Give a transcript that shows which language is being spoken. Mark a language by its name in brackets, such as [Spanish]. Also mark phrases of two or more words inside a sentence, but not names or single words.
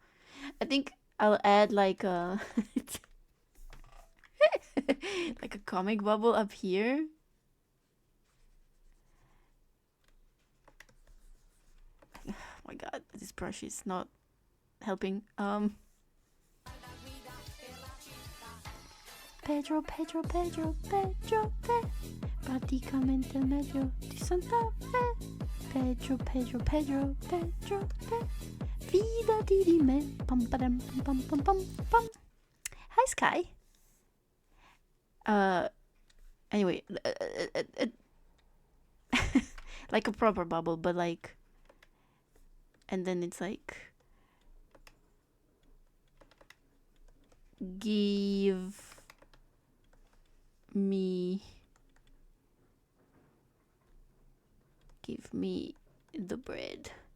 [English] I think I'll add like a like a comic bubble up here. Oh my god, this brush is not helping. [Italian] Pedro, Pedro, Pedro, Pedro, praticamente medio di Santa Fe. Pedro, Pedro, Pedro, Pedro, fidati di me. Pam, pam, pam, pam, pam, pam. [English] Hi, Sky. Anyway, like a proper bubble, but like, and then it's like, give me the bread.